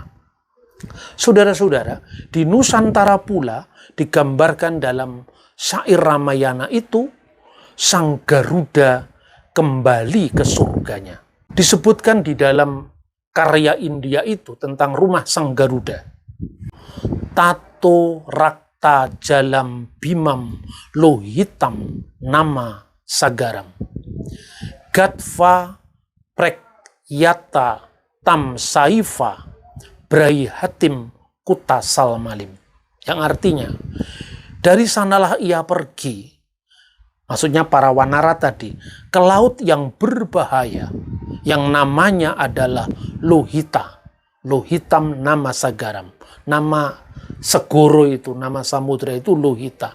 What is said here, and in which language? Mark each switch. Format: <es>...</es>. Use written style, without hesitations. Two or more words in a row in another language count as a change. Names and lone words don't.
<id>Saudara-saudara, di Nusantara pula digambarkan dalam syair Ramayana itu Sang Garuda kembali ke surganya. Disebutkan di dalam karya India itu tentang rumah Sang Garuda.</id> <sa>Tato rakta jalam bimam lohitam nama sagaram. Gatva prekyata tam saifa braihatim kuta salmalim.</sa> <id>Yang artinya, dari sanalah ia pergi, maksudnya para wanara tadi, ke laut yang berbahaya, yang namanya adalah Lohita.</id> <sa>Lohitam nama sagaram.</sa> <id>Nama segoro itu, nama samudra itu Lohita.</id>